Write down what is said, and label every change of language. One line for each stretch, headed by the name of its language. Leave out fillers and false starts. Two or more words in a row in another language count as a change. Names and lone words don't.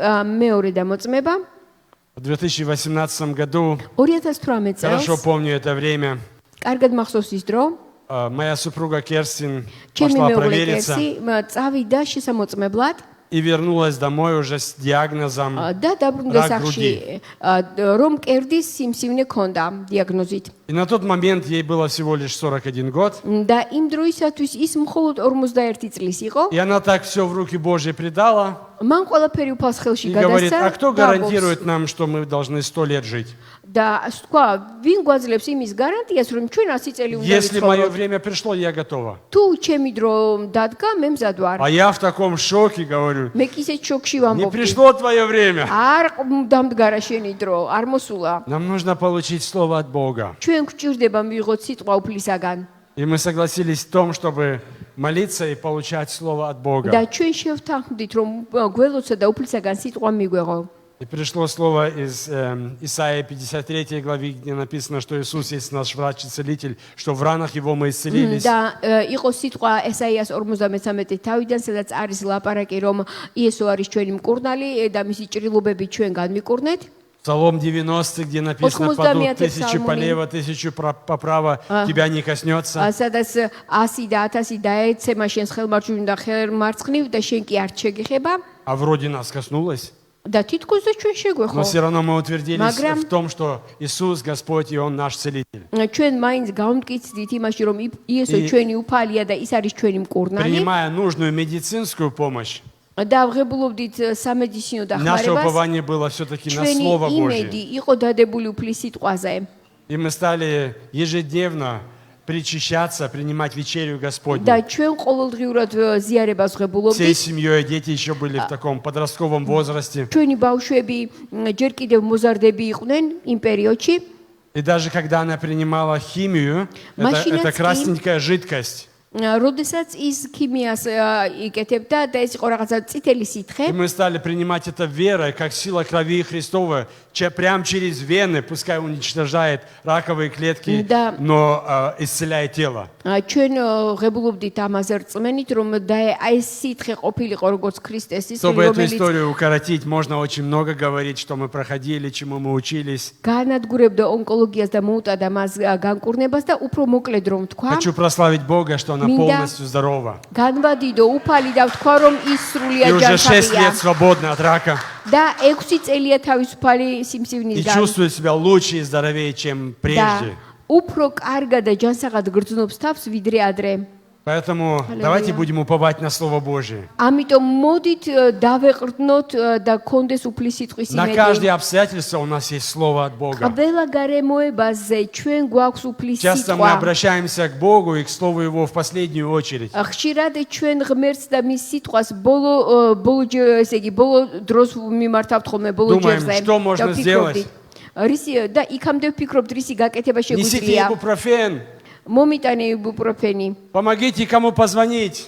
Russian: В 2018 году, хорошо помню это время, моя супруга Керстин пошла провериться и вернулась домой уже с диагнозом рак груди. И на тот момент ей было всего лишь 41 год. И она так все в руки Божьи предала.
Georgian: მან ყველაფერი უფალს ხელში
Russian: И говорит,
Georgian: გადასცა
Russian: а кто
Georgian: და
Russian: гарантирует нам, что мы должны 100 лет жить?
Georgian: და თქვა, ვინ გვაძლევს იმის გარანტიას, რომ ჩვენ 100 წელი უნდა
Russian: Если мое
Georgian: ვიცხოვროთ?
Russian: время пришло, я готова.
Georgian: თუ ჩემი дро დადგა, მე მზად ვარ.
Russian: А я в таком шоке говорю,
Georgian: მე კი ისეთ შოკში
Russian: не
Georgian: ვამბობ.
Russian: пришло твое время.
Georgian: არ დამდგარა შენი დრო, არ მოსულა.
Russian: Нам нужно получить слово от Бога.
Georgian: ჩვენ გვჭირდება მივიღოთ ситყვა უფლისაგან.
Russian: И мы согласились в том, чтобы молиться и получать слово от
Georgian: და
Russian: Бога.
Georgian: ჩვენ შევთანხმდით, რომ გველოცა და უფლისაგან სიტყვა მიგვეღო.
Russian: И пришло слово из Исаии 53 главы, где написано, что Иисус есть наш врач и целитель, что в ранах Его мы исцелились.
Georgian: და იყო სიტყვა ესაიას 53 თავიდან, სადაც არის ლაპარაკი, რომ იესო არის ჩვენი მკურნალი და მისი ჭრილობები ჩვენ განმიკურნეთ.
Russian: Псалом 90, где написано, падут тысячи полево, тысячу поправо, тебя не коснется.
Georgian: სადაც 100 და 1000 დაეცემა შენს ხელმარჯვნივ და ხელმარცხნივ და შენ კი არ შეგეხება
Russian: А вроде нас коснулось.
Georgian: და თითქოს და ჩვენ შეგვეხო.
Russian: Но все равно мы утвердились
Georgian: Მაგრამ-
Russian: в том, что Иисус Господь и Он наш целитель.
Georgian: ჩვენ მაინც გავმტკიცდით იმაში, რომ იესო ჩვენი უფალია და ის არის ჩვენი მკურნალი
Russian: Принимая нужную медицинскую помощь,
Georgian: და ვღებულობდით სამედიცინო
Russian: наше
Georgian: დახმარებას.
Russian: упование было все-таки на
Georgian: ჩვენი
Russian: Слово
Georgian: იმედი
Russian: Божье.
Georgian: იყო დადებული უფლის სიტყვაზე.
Russian: И мы стали ежедневно причащаться, принимать вечерю
Georgian: და
Russian: Господню.
Georgian: ჩვენ ყოველდღიურად ზიარებას
Russian: Всей
Georgian: ვღებულობდით.
Russian: семьей, дети еще были в таком подростковом возрасте.
Georgian: ჩვენი ბავშვები ჯერ კიდევ მოზარდები იყვნენ იმ პერიოდში.
Russian: И даже когда она принимала химию, Машинацкий. это красненькая жидкость.
Georgian: როდესაც ის ქიმიას იკეთებდა და ეს იყო რაღაცა წითელი სითხე,
Russian: И мы стали принимать это верой, как сила крови Христовой, прямо через вены, пускай уничтожает раковые клетки, Да. но исцеляет тело.
Georgian: ჩვენ ღებულობდით ამაზე რწმენით, რომ და აი ეს ситхе ყოფილიყო როგორც ქრისტეს ის,
Russian: Чтобы эту
Georgian: რომელიც
Russian: историю укоротить, можно очень много говорить, что мы проходили, чему мы учились.
Georgian: განადგურებდა ონკოლოგიას და მოუტადა მას განკურნებას და უფრო მოკლედ რომ თქვა,
Russian: Хочу прославить Бога, что она Минда. полностью здорова.
Georgian: განვადიდო უფალი და ვთქვა, რომ ის
Russian: И
Georgian: სრულიად
Russian: уже 6
Georgian: ჯანსაღია
Russian: лет свободна от рака.
Georgian: და 6 წელია თავისუფალი
Russian: И
Georgian: სიმსივნისგან
Russian: чувствует себя лучше и здоровее, чем
Georgian: და
Russian: прежде.
Georgian: უფრო კარგად და ჯანსაღად გრძნობს თავს ვიდრე ადრე.
Russian: Поэтому давайте будем уповать на Слово Божие.
Georgian: ამიტომ მოდით დავეყრდნოთ და კონდეს უფლის სიტყვის
Russian: На
Georgian: იმედი.
Russian: каждое обстоятельство у нас есть Слово от Бога.
Georgian: ყველა გარემოებაზე ჩვენ გვაქვს უფლის
Russian: Часто мы
Georgian: სიტყვა.
Russian: обращаемся к Богу и к Слову Его в последнюю очередь.
Georgian: ხშირად ჩვენ ღმერთს და მის სიტყვას ბოლო ესე იგი ბოლო დროს მიმართავთ ხოლმე ბოლო
Russian: Думаем,
Georgian: ჯერზე.
Russian: что можно
Georgian: და
Russian: сделать?
Georgian: ვფიქრობდით, რისი და იქამდე ვფიქრობთ რისი გაკეთება
Russian: Несите
Georgian: შეგვიძლია.
Russian: ибупрофен.
Georgian: მომიტანე იბუპროფენი.
Russian: Помогите кому позвонить.